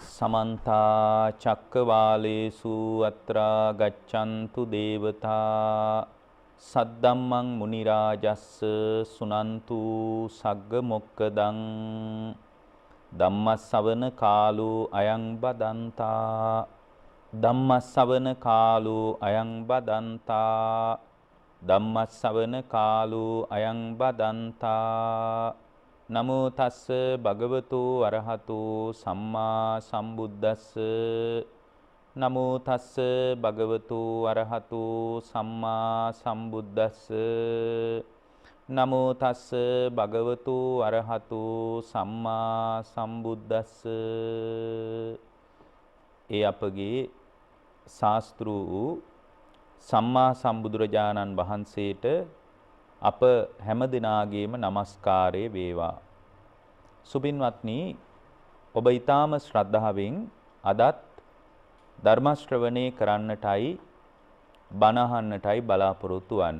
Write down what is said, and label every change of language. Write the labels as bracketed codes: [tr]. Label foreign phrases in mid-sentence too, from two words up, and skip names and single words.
[pi] समन्ता चक्रवालेषु अत्रा गच्छन्तु देवता सद्दम्मं मुनिराजस्स सुनन्तु सग्ग मोक्कदं ධම්මස්සවන කාලෝ අයං බදන්තා ධම්මස්සවන කාලෝ අයං බදන්තා ධම්මස්සවන කාලෝ අයං බදන්තා නමෝ තස්ස භගවතු අරහතෝ සම්මා සම්බුද්දස්ස නමෝ තස්ස භගවතු අරහතෝ සම්මා සම්බුද්දස්ස නමෝ තස්ස භගවතු අරහතු සම්මා සම්බුද්දස්ස. [si] ඒ අපගේ ශාස්ත්‍ර වූ සම්මා සම්බුදුරජාණන් වහන්සේට අප හැම දිනාගේම නමස්කාරය වේවා. සුබින්වත්නි, ඔබ ඊටාම ශ්‍රද්ධාවෙන් අදත් ධර්ම ශ්‍රවණය කරන්නටයි බණ අහන්නටයි බලාපොරොත්තු වන්නේ.